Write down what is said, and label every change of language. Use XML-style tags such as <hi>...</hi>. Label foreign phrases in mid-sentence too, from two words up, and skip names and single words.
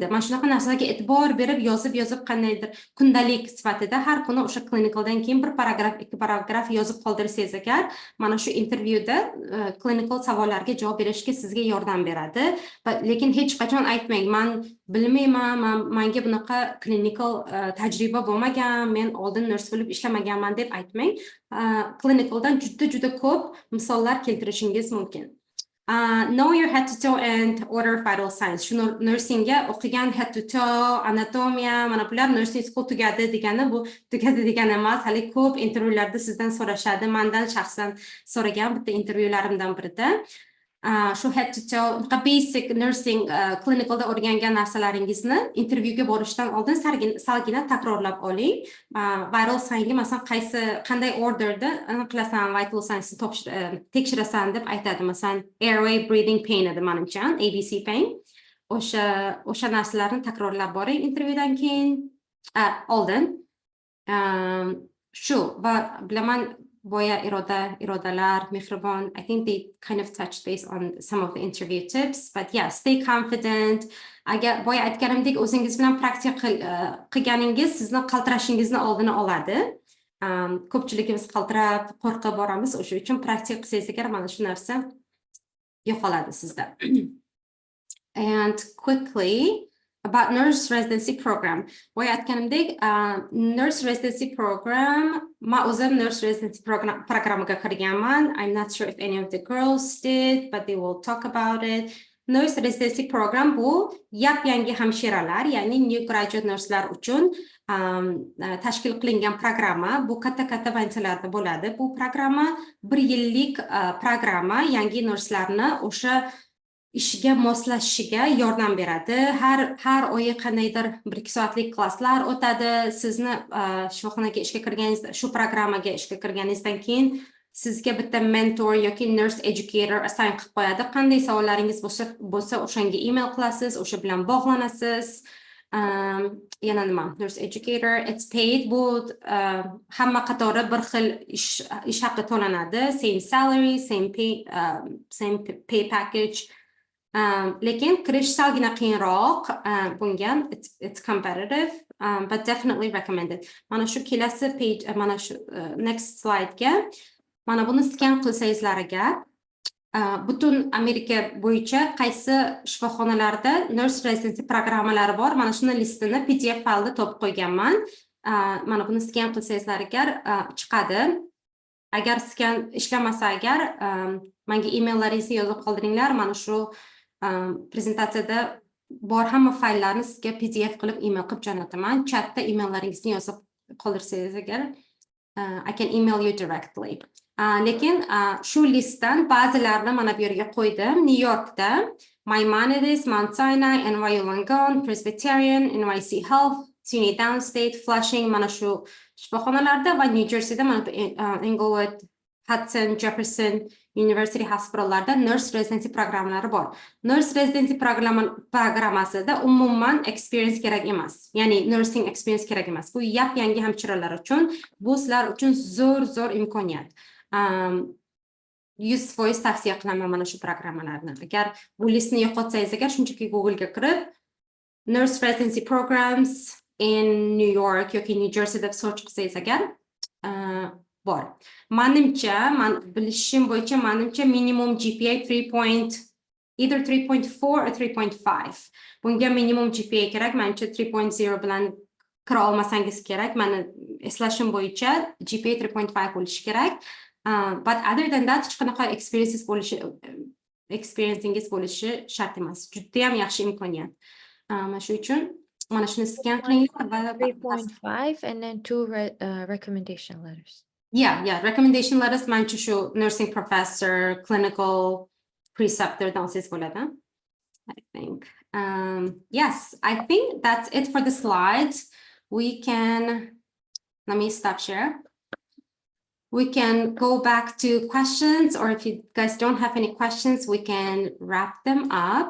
<uz>Mana shunaqa narsalarga e'tibor berib, yozib qandaydir kundalik sifatida har kuni o'sha clinicaldan keyin bir paragraf, 2 paragraf yozib qoldirsangiz agar, mana shu intervyuda clinical savollarga javob berishga sizga yordam beradi. Lekin hech qachon aytmang, men bilmayman, menga bunaqa clinical tajriba bo'lmagan, men oldin nurs bo'lib ishlamaganman deb aytmang. Clinicaldan juda ko'p misollar keltirishingiz mumkin.</uz> <en>Know your head to toe and order vital signs.</en> <uz>Shu nursingga o'qigan</uz> <en>head to toe,</en> <uz>anatomiya, mana bular</uz> <en>nursing school</en> <uz>tugadi degani, bu tugadi degani emas. Hali ko'p intervyularda sizdan so'rashadi. Mendan shaxsan so'ragan bitta intervyularimdan birida. Shu</uz> <en>head to toe, basic nursing</en> <uz>clinicalda o'rgangan narsalaringizni intervyuga borishdan oldin salgina takrorlab oling.</uz> <en>Vital signga</en> <uz>masalan qanday orderda qilasan</uz> <en>vital signsni</en> <uz>tekshirasan deb aytadi. Masalan,</uz> <en>airway breathing pain</en> <uz>edi menimcha,</uz> <en>ABC pain.</en> <uz>O'sha narsalarni takrorlab boring intervyudan keyin, oldin. Shu va bilaman boya irodalar, mehribon.</uz> <en>I think they kind of touched base on some of the interview tips, but yeah, stay confident.</en> <uz>Agar boya aytganimdek o'zingiz bilan praktika qilganingiz sizni qaltirashingizni oldini oladi. Ko'pchiligimiz qaltirab, qo'rqib boramiz, o'sha uchun praktika qilsangiz agar mana shu narsa yo'qoladi sizda.</uz> <en>And quickly about nurse residency program.</en> <uz>Boya aytganimdek,</uz> <en>nurse residency program,</en> <uz>men o'zim</uz> <en>nurse residency programiga</en> <uz>kirganman.</uz> <en>I'm not sure if any of the girls did, but they will talk about it. Nurse residency program</en> <uz>bu yangi hamshiralar, ya'ni</uz> <en>new graduate nurselar</en> <uz>uchun tashkil qilingan programma. Bu katta vaksinalarda bo'ladi. Bu programma 1 yillik programma, yangi nurslarni o'sha ishiga moslashishiga yordam beradi. Har oyi qandaydir 1-2 soatlik klasslar o'tadi. Sizni shifoxonaga ishga kirganingizda, shu programmaga ishga kirganingizdan keyin sizga bitta mentor yoki</uz> <en>nurse educator assign</en> <uz>qilib qo'yadi. Qanday savollaringiz bo'lsa o'shanga email qilasiz, o'sha bilan bog'lanasiz. Yana nima?</uz> <en>Nurse educator, it's paid.</en> <uz>Bu hamma qatori bir xil ish haqi to'lanadi.</uz> <en>Same salary, same pay package.</en> <uz>Lekin kirish salgina qiyinroq bunga.</uz> <en>It's competitive, but definitely recommended.</en> <uz>Mana shu kelasi page, mana shu</uz> <en>next slide-ga</en> <uz>mana buni scan qilsangizlar agar butun Amerika bo'yicha qaysi shifoxonalarda</uz> <en>nurse residency programmalari</en> <uz>bor, mana shuni listini PDF faylda topib qo'yganman. Mana buni scan qilsangizlar agar chiqadi. Agar scan ishlamasa agar menga email-laringizni yozib qoldiringlar. Mana shu prezentatsiyada bor hamma fayllarni sizga PDF qilib email qilib jo'nataman. Chatda email-laringizni yozib qoldirsangiz agar</uz> <en>I can email you directly.</en> <uz>Lekin shu listdan ba'zilarini mana bu yerga qo'ydim. New Yorkda Maimonides, Mount Sinai, NYU Langone, Presbyterian, NYC Health, SUNY Downstate, Flushing, mana shu shifoxonalarda va New Jerseyda mana Inglewood, Hudson, Jefferson University hospitallarda</uz> <en>nurse residency programmalari</en> <uz>bor.</uz> <en>Nurse residency programmasida</en> <uz>umuman experience kerak emas. Ya'ni</uz> <en>nursing experience</en> <uz>kerak emas. Bu yangi hamshiralar uchun, bu sizlar uchun zo'r imkoniyat. 100% tavsiya qilaman mana shu programmalarni. Agar bu listni yo'qotsangiz agar shunchaki Google ga kirib</uz> <en>nurse residency programs in New York</en> <uz>yoki New Jersey deb search qilsangiz agar bor. Menimcha, men bilishim bo'yicha menimcha</uz> <en>minimum GPA either 3.4 or 3.5.</en> <uz>Bunga</uz> <en>minimum GPA</en> <uz>kerak. Menimcha 3.0 bilan kira olmasangiz kerak. Meni eslashim bo'yicha GPA 3.5 bo'lishi kerak.</uz> <en>But other than that,</en> <uz>hech qanaqa experiencingiz bo'lishi shart emas. Juda ham yaxshi imkoniyat. Mana shu uchun mana shuni scan qilinglar va</uz> <en>3.5 and then 2 recommendation letters. Yeah, recommendation letters</en> <uz>manimcha shu</uz> <en>nursing professor, clinical preceptor</en> <uz>dansiz bo'ladi.</uz> <en>I think. Yes, I think that's it for the slides. Let me stop share. We can go back to questions, or if you guys don't have any questions, we can wrap them up.</en>